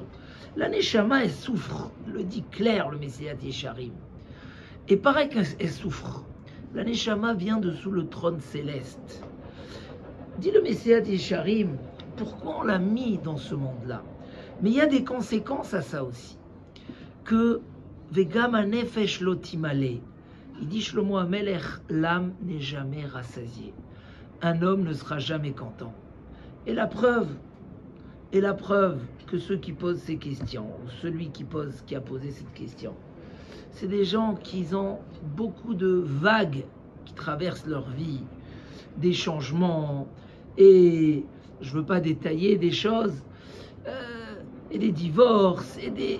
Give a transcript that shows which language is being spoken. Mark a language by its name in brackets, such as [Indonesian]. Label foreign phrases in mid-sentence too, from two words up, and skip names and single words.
[French] La Neshama, elle souffre, le dit clair le Messilat Yesharim. Et pareil qu'elle souffre, la Neshama vient de sous le trône céleste. Dit le Messilat Yesharim, pourquoi on l'a mis dans ce monde-là? Mais il y a des conséquences à ça aussi. [Hebrew] Que וגם הנפש לא תמלא. [French] Il dit Shlomo HaMelech, l'âme n'est jamais rassasiée. Un homme ne sera jamais content. Et la preuve que ceux qui posent ces questions, ou celui qui a posé cette question, c'est des gens qui ont beaucoup de vagues qui traversent leur vie, des changements, et je ne veux pas détailler des choses, et des divorces, et des...